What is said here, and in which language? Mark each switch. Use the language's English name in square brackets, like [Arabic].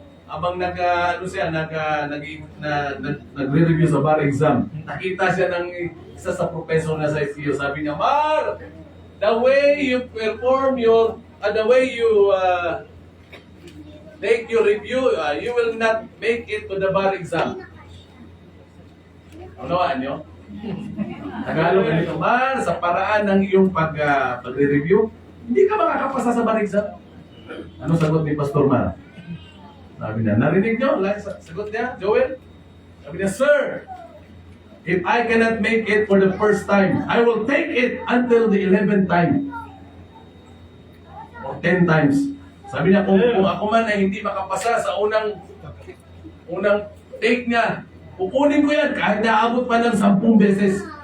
[Filipino] Abang nagre-review sa bar exam, nakita siya ng isa sa professor na sa SEO. Sabi niya, [English] Mar, the way you perform the way you take your review, you will not make it to the bar exam. [Filipino] Unawaan nyo? Tagalog ganito, Mar, sa paraan ng iyong pagre-review, hindi ka makakapasa sa bar exam. Ano sagot ni Pastor Mar? Sabi niya, narinig nyo? Sagot niya, Joel? Sabi niya, [English] Sir, if I cannot make it for the first time, I will take it until the 11th time. Or 10 times. [Filipino] Sabi niya, kung ako man ay hindi makapasa sa unang take niya, kukunin ko yan kahit naabot pa ng 10 beses.